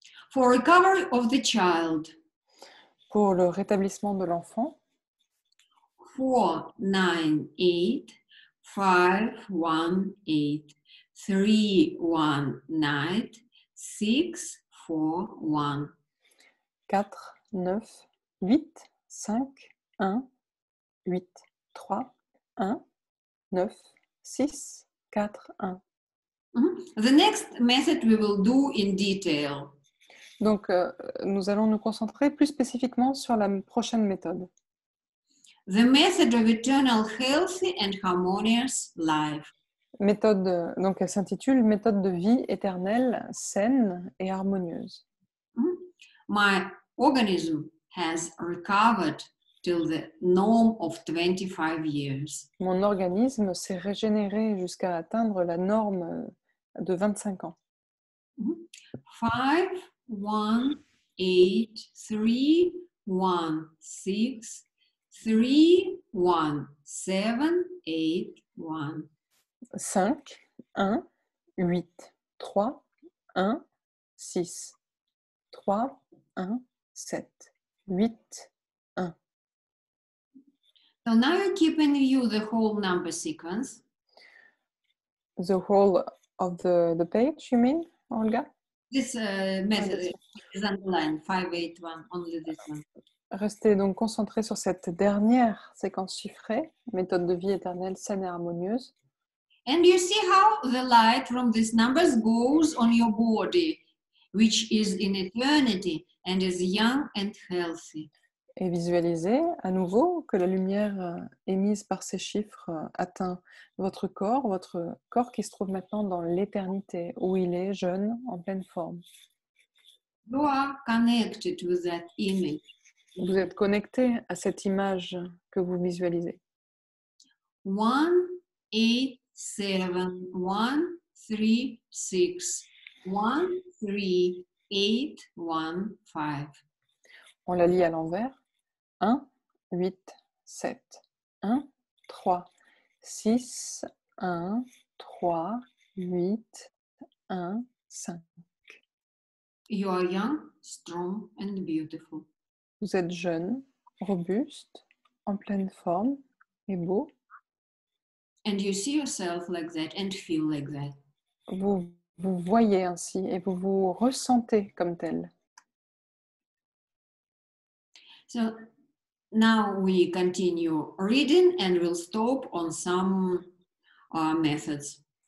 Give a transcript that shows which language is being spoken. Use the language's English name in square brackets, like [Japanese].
[English] For recovery of the child, [French] Pour le rétablissement de l'enfant, [English] 4, 9, 8, 5, 1, 8, 3, 1, 9, 6, 4, 1. [French] 4, 9, 8, 5, 1, 8, 3, 1, 9, 6, 4, 1. [English] The next method we will do in detail. [French] Donc, nous allons nous concentrer plus spécifiquement sur la prochaine méthode. [English] The method of eternal healthy and harmonious life. [French] Méthode, donc elle s'intitule Méthode de vie éternelle, saine et harmonieuse. [English] My organism has recovered till the norm of 25 years. [French] Mon organisme s'est régénéré jusqu'à atteindre la norme de 25 ans. [English] 5, 1, 8, 3, 1, 6, 3, 1, 7, 8, 1. [French] 5, 1, 8, 3, 1, 6, 3, 1, 7, 8, 1. [English] So now you keep in view the whole number sequence. The whole of the page, you mean, Olga? This method is underlined, 5, 8, 1, only this one. [French] Restez donc concentrés sur cette dernière séquence chiffrée, méthode de vie éternelle, saine et harmonieuse. [English] And you see how the light from these numbers goes on your body, which is in eternity and is young and healthy. [French] Et visualisez à nouveau que la lumière émise par ces chiffres atteint votre corps qui se trouve maintenant dans l'éternité, où il est jeune, en pleine forme. [English] You are connected with that image. [French] Vous êtes connecté à cette image que vous visualisez. [English] 1, 8, 7, 1, 3, 6, 1, 3, 8, 1, 5. [French] On la lit à l'envers. 1, 8, 7. 1, 3, 6, 1, 3, 8, 1, 5. [English] You are young, strong, and beautiful. [French] Vous êtes jeune, robuste, en pleine forme et beau. [English] And you see yourself like that and feel like that. [French] Vous vous voyez ainsi et vous vous ressentez comme tel. [English] So now we continue reading and we'll stop on some methods.